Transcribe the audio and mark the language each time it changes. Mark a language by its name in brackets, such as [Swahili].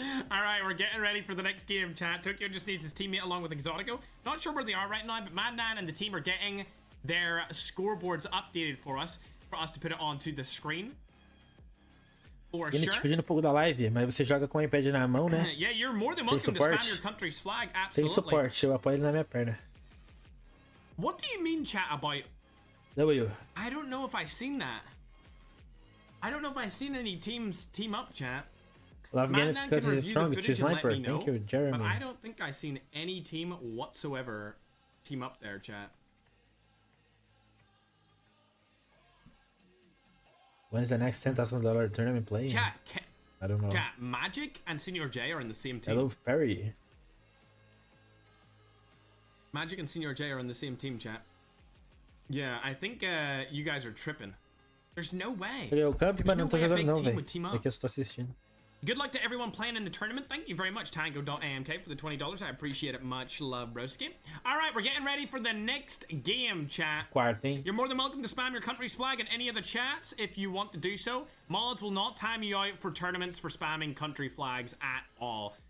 [English] Alright, we're getting ready for the next game, chat. Tokyo just needs his teammate along with Exotico. Not sure where they are right now, but Mad9 and the team are getting their scoreboards updated for us to put it onto the screen. For Ganyth, sure. [Portuguese] fugindo um pouco da live, mas você joga com o iPad na mão, né? [English] Yeah, you're more than welcome to spam your country's flag. Absolutely. [Portuguese] Sem suporte, eu apoio ele na minha perna. [English] What do you mean, chat, about... W. I don't know if I've seen that. I don't know if I've seen any teams team up, chat. Love Ganyth because he's strong. Choose sniper. Thank you, Jeremy. But I don't think I've seen any team whatsoever team up there, chat. When's the next $10,000 tournament playing? Chat, I don't know. Chat, Magic and Senior J are in the same team. Hello, Ferry. Magic and Senior J are in the same team, chat. Yeah, I think you guys are tripping. There's no way. [Portuguese] Eu campo, mas não tô jogando não, velho. É que eu estou assistindo. [English] Good luck to everyone playing in the tournament. Thank you very much, Tango.amk, for the $20. I appreciate it. Much love, broski. All right, we're getting ready for the next game, chat. [Portuguese] Quarto. [English] You're more than welcome to spam your country's flag in any of the chats if you want to do so. Mods will not time you out for tournaments for spamming country flags at all.